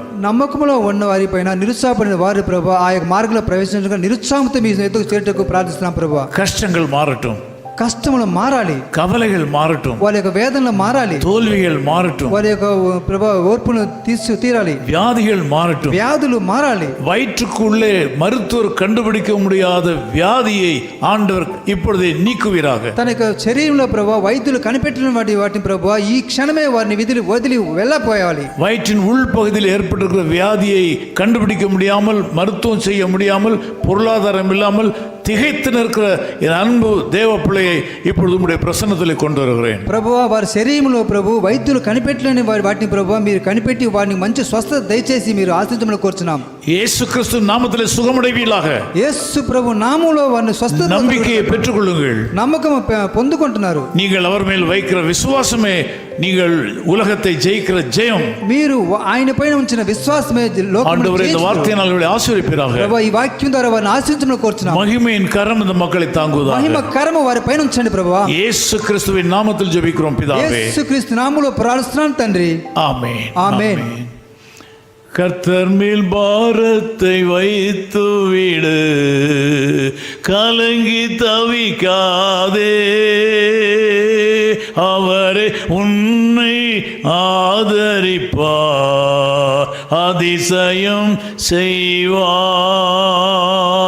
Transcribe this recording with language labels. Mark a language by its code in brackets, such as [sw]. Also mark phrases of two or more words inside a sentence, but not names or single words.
[te] నమ్మకంలో ఉన్న వారి పైన నిరుత్సాహపడిన వారి ప్రభువా ఆ యొక్క మార్గంలో ప్రవేశించగా నిరుత్సాహంతో మీ ఎత్తుకు చేరుటకు ప్రార్థిస్తున్నాం ప్రభువా. [ta] கஷ்டங்கள் மாறட்டும். [te] కష్టములు మారాలి, [ta] கவலைகள் மாறட்டும், [te] వాళ్ళ యొక్క వేదనలు మారాలి, [ta] தோல்விகள் மாறட்டும், [te] వాళ్ళ యొక్క ప్రభా ఓర్పును తీరాలి, [ta] வியாதிகள் மாறட்டும். [te] వ్యాధులు మారాలి. [ta] வயிற்றுக்குள்ளே மருத்துவர் கண்டுபிடிக்க முடியாத வியாதியை ஆண்டவர் இப்பொழுதே நீக்குவீராக. [te] తన యొక్క శరీరంలో ప్రభా వైద్యులు కనిపెట్టిన వాటిని ప్రభా ఈ క్షణమే వారిని వదిలి వెళ్ళపోయాలి. [ta] வயிற்றின் உள்பகுதியில் ஏற்பட்டிருக்கிற வியாதியை கண்டுபிடிக்க முடியாமல், மருத்துவம் செய்ய முடியாமல், பொருளாதாரம் இல்லாமல் திகைத்து நிற்கிற என் அன்பு தேவ பிள்ளையை இப்பொழுது உம்முடைய பிரசன்னத்திலே கொண்டு வருகிறேன். [te] ప్రభువా వారి శరీరంలో ప్రభు వైద్యులు కనిపెట్టలేని వాటిని ప్రభు మీరు కనిపెట్టి వారిని మంచి స్వస్థత దయచేసి మీరు ఆశించమని కోరుచున్నాం. [ta] இயேசு கிறிஸ்து நாமத்திலே சுகமடைவீர்களாக. [te] యేసు ప్రభు నామములో వారిని స్వస్థత [ta] நம்பிக்கையை பெற்றுக்கொள்ளுங்கள். [te] నమ్మకం పొందుకుంటున్నారు. [ta] நீங்கள் அவர் மேல் வைக்கிற விசுவாசமே நீங்கள் உலகத்தை ஜெயிக்கிற ஜெயம். [te] మీరు ఆయన పైన ఉంచిన విశ్వాసమే లోకమును [ta] ஆண்டவரே இந்த வார்த்தையினால் அவர்களை ஆசீர்வதிப்பீராக. [te] ప్రభు ఈ వాక్యం ద్వారా వారిని ఆశీర్వదించమని కోరుచున్నాం. [ta] மகிமையின் கரம் இந்த மக்களை தாங்குவதாக. [te] మహిమ కరము వారి పైన ఉంచండి ప్రభువా. [ta] இயேசு கிறிஸ்துவின் நாமத்தில் ஜெபிக்கிறோம் பிதாவே. [te] యేసుక్రీస్తు నామములో ప్రార్థిస్తున్నాం తండ్రి. [ta] ஆமென். ஆமென். கர்த்தர் மேல் பாரத்தை வைத்து விடு, கலங்கி தவிக்காதே, அவரே உன்னை ஆதரிப்பார், அதிசயம் செய்வார்.